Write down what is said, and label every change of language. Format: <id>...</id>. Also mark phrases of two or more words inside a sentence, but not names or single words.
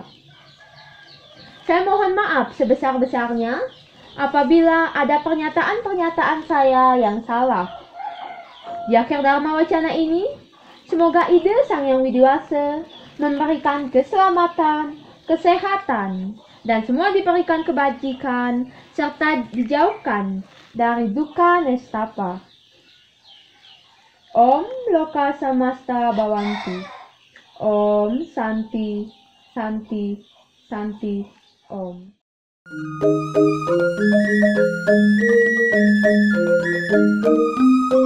<id>Saya mohon maaf sebesar-besarnya apabila ada pernyataan-pernyataan saya yang salah. Di akhir Dharma Wacana ini, semoga ide Sang Yang Widi Wase memberikan keselamatan, kesehatan, dan semua diberikan kebajikan, serta dijauhkan dari duka nestapa.</id> <sa>Om Loka Samasta Bhavantu. Om Santi, Santi, Santi, Om.</sa>